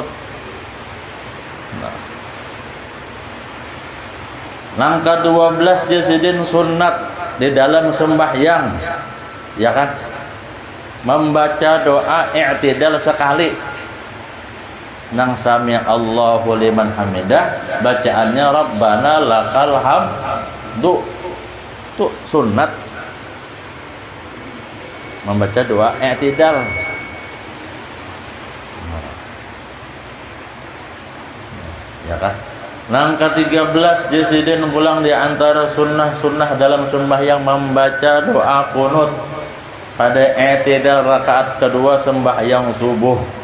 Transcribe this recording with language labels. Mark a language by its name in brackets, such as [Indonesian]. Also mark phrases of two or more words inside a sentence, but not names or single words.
[Banjar] Nah. Nang ke-12 jasidin sunnat di dalam sembahyang, ya kan? Membaca doa i'tidal sekali. Nang [Arabic] سمع الله لمن حمده, [Banjar] bacaannya [Arabic] ربنا لك الحمد. [Banjar] Itu sunnat membaca doa i'tidal. Ya kan? Nang ke-13 jasidin pulang di antara sunnah-sunnah dalam sembahyang membaca doa kunut pada i'tidal rakaat kedua sembahyang subuh.